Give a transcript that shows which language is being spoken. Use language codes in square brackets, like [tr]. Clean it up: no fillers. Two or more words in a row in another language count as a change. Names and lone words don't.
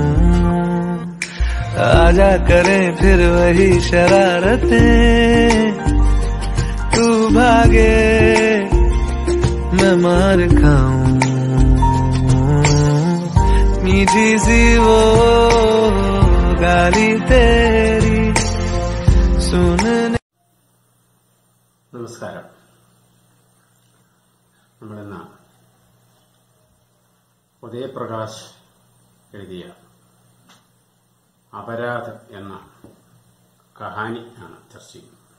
[hi] आजा करें फिर वही शरारतें, तू भागे मैं मार खाऊं। मीठी सी वो गाली तेरी सुनने। [ml] നമസ്കാരം. നമ്മളിന്ന് ഉദയപ്രകാശ് എഴുതിയ അപരാധ് എന്ന കഹാനി ആണ് ചർച്ച ചെയ്യുന്നത്.